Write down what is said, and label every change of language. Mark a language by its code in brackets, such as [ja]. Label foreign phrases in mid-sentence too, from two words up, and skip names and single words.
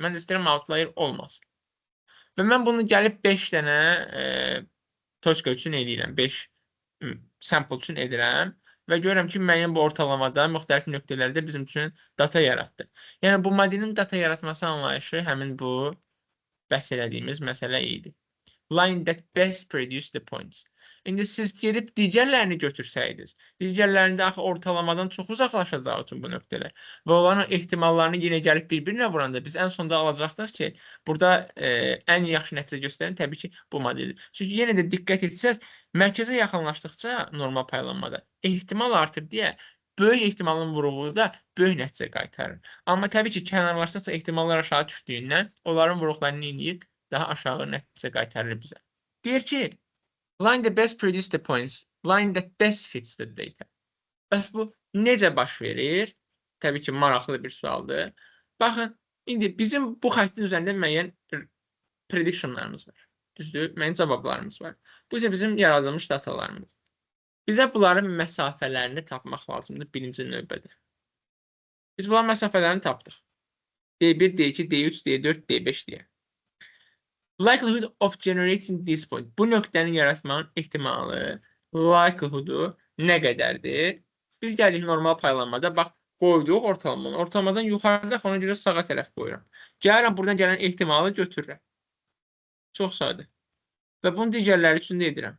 [az] Mən də istəyirəm outlier olmasın. Və mən bunu gəlib 5 dənə toçka üçün eləyirəm. 5 sample üçün edirəm. Və görürəm ki, müəyyən bu ortalamada müxtəlif nöqtələrdə bizim üçün data yaratdı. Yəni, bu modelin data yaratması anlayışı həmin bu bəhs elədiyimiz məsələ idi. [en] Line that best produce the points. [az] İndi siz gedib digərlərini götürsəydiniz, digərlərində axı ortalamadan çox uzaqlaşacağı üçün bu nöqtələr və onların ehtimallarını yenə gəlib bir-birinə vuranda biz ən sonda alacaqdıq ki, burada ən yaxşı nəticə göstərən təbii ki, bu modeldir. Çünki yenə də diqqət etsəz, mərkəzə yaxınlaşdıqca normal paylanmada ehtimal artır deyə böyük ehtimalın vuruğu da böyük nəticə qaytarır. Amma təbii ki, kənarlaşdıqca ehtimallar aşağı düşdüyündən onların vuruqlarını eləyir, daha aşağı nəticə qaytarır bizə. Deyir ki, [en] line that best produce the points, line that best fits the data. [az] Bəs bu necə baş verir? Təbii ki, maraqlı bir sualdır. Baxın, indi bizim bu xəttin üzərində müəyyən predictionlarımız var. Düzdür? Müəyyən cavablarımız var. Bu isə bizim yaradılmış datalarımız. Bizə bunların məsafələrini tapmaq lazımdır birinci növbədə. Biz bunların məsafələrini tapdıq. D1, D2, D3, D4, D5 deyə. [en] Likelihood of generating this point. [az] Bu nöqtəni yaratmanın ehtimalı, likelihoodu nə qədərdir? Biz gəlik normal paylanmada, bax, qoyduq ortalamanı. Ortalamadan yuxarıda ona görə sağa tərəf qoyuram. Gəlirəm, buradan gələn ehtimalı götürürəm. Çox sadə. Və bunu digərləri üçün də edirəm.